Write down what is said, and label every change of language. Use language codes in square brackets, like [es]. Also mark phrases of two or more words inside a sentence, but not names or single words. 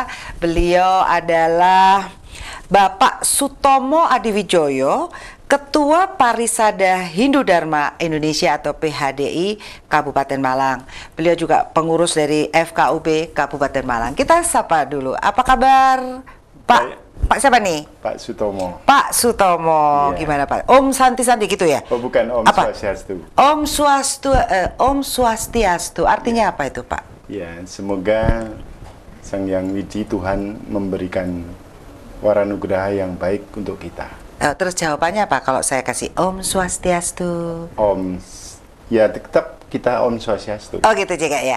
[id] Beliau adalah Bapak Sutomo Adiwijoyo, Ketua Parisada Hindu Dharma Indonesia atau PHDI Kabupaten Malang. Beliau juga pengurus dari FKUB Kabupaten Malang. Kita sapa dulu. Apa kabar, Pak? Pak siapa nih? Pak Sutomo. Pak Sutomo, iya. Gimana Pak? [sa] Om Santi [id] gitu ya? Oh bukan, Om apa? Swastiastu. [sa] Om Swastiastu. [id] Artinya apa itu Pak? Ya, semoga Sang Yang Widi Tuhan memberikan waranugraha yang baik untuk kita. Terus jawabannya apa kalau saya kasih [sa] Om Swastiastu? [id] Om, ya tetap kita [sa] Om Swastiastu. [id] Oh gitu juga ya?